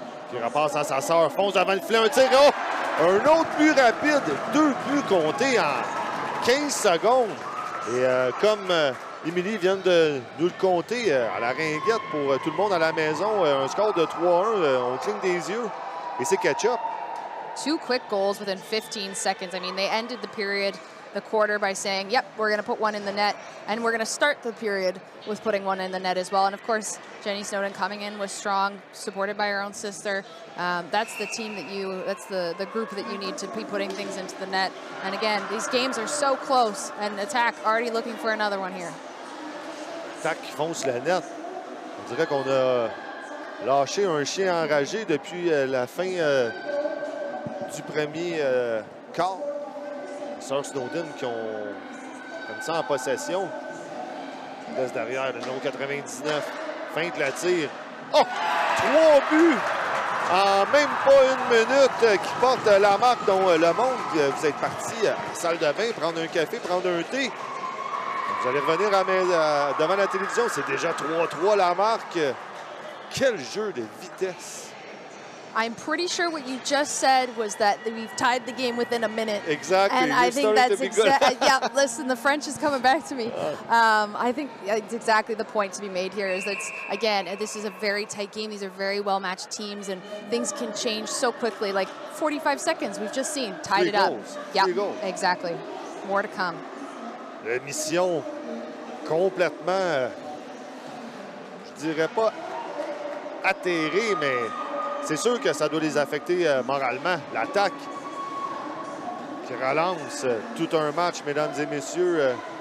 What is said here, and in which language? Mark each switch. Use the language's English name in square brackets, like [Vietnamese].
[French] Qui repasse à sa sœur, fonce devant le filet, un tir. Oh! Un autre but rapide, 2 buts comptés en 15 secondes. Et comme Émilie vient de nous le compter à la ringuette pour tout le monde à la maison, un score de 3-1, on cligne des yeux. Et c'est catch-up. [English] 2 quick goals within 15 seconds. I mean, they ended the period, the quarter, by saying, yep, we're going to put one in the net. And we're going to start the period with putting one in the net as well. And of course, Jenny Snowden coming in was strong, supported by her own sister. That's the team that that's the group that you need to be putting things into the net. And again, these games are so close. And Attack already looking for another one here. [French] Attack qui fonce la net. On dirait qu'on a lâché un chien enragé depuis la fin du premier quart. Sœur Snowden qui ont comme ça en possession. Laisse derrière le numéro 99. Feinte la tire. Oh! 3 buts en même pas une minute qui porte la marque dont le monde, vous êtes parti à la salle de bain, prendre un café, prendre un thé. Vous allez revenir devant la télévision. C'est déjà 3-3 la marque. Quel jeu de vitesse! [English] I'm pretty sure what you just said was that we've tied the game within a minute. Exactly. And I think that's exactly, yeah, listen, the French is coming back to me. I think it's exactly the point to be made here is that, again, this is a very tight game. These are very well-matched teams, and things can change so quickly. Like 45 seconds, we've just seen, tied it up. Yeah, exactly. More to come. [French] La mission complètement, je dirais pas atterrée, mais c'est sûr que ça doit les affecter moralement. L'attaque qui relance tout un match, mesdames et messieurs.